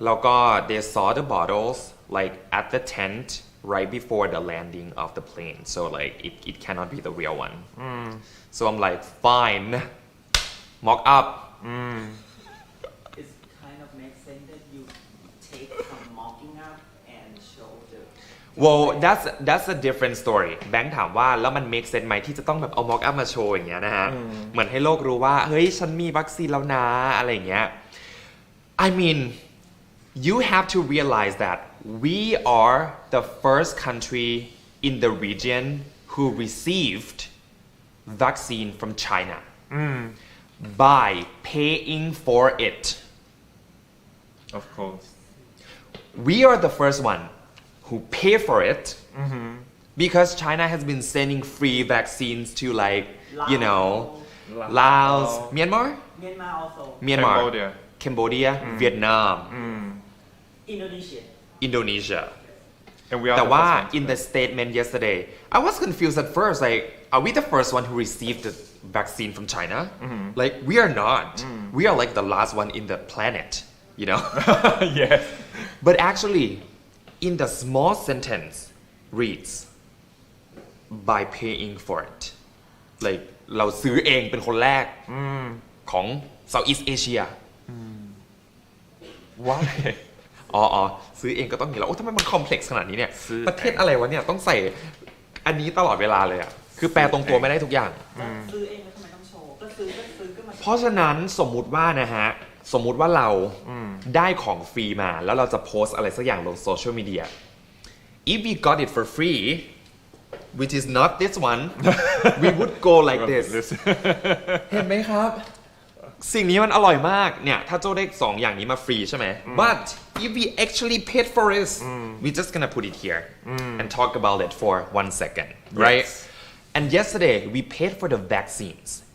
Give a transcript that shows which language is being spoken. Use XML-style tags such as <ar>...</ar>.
<en>แล้วก็ they saw the bottles like at the tent right before the landing of the plane so like it cannot be the real one so I'm like fine mock up It kind of makes sense that you take some mocking up and show the. well that's a different story</en> <th>แบงค์ถามว่าแล้วมัน make sense ไหมที่จะต้องแบบเอา mock up มาโชว์อย่างเงี้ยนะฮะเหมือนให้โลกรู้ว่าเฮ้ยฉันมีวัคซีนแล้วนะอะไรอย่างเงี้ย</th> <en>I mean you have to realize that we are the first country in the region who received vaccine from China by paying for it. Of course. We are the first one who pay for it because China has been sending free vaccines to like, you know, Laos, Myanmar, Myanmar also. Myanmar, Cambodia, Vietnam, Indonesia. And we are</en> <th>แต่</th> <en>the</en> <th>ว่า</th> <en>first one in the statement yesterday I was confused at first like are we the first one who received the vaccine from China like we are not we are like the last one in the planet you know yes. but actually in the small sentence reads by paying for it like</en> <th>เราซื้อเองเป็นคนแรกของ Southeast Asia</th> <en>Why?</en> <th>อ๋อซื้อเองก็ต้องอย่างนี้แล้วโอ้ทำไมมันคอมเพล็กซ์ขนาดนี้เนี่ย ซื้อ ประเทศอะไรวะเนี่ยต้องใส่อันนี้ตลอดเวลาเลยอ่ะคือแปลตรงตัวไม่ได้ทุกอย่าง ซื้อเองแล้วทำไมต้องโชว์ก็ซื้อก็มา เพราะฉะนั้นสมมุติว่านะฮะสมมุติว่าเราได้ของฟรีมาแล้วเราจะโพสอะไรสักอย่างลงโซเชียลมีเดีย</th> <en>if we got it for free which is not this one we would go like this</en> <th>เห็นไหมครับสิ่งนี้มันอร่อยมากเนี่ยถ้าโจ้ได้2อย่างนี้มาฟรีใช่ไหม</th> <en>but if we actually paid for it we just gonna put it here and talk about it for 1 second right and yesterday we paid for the vaccines</en>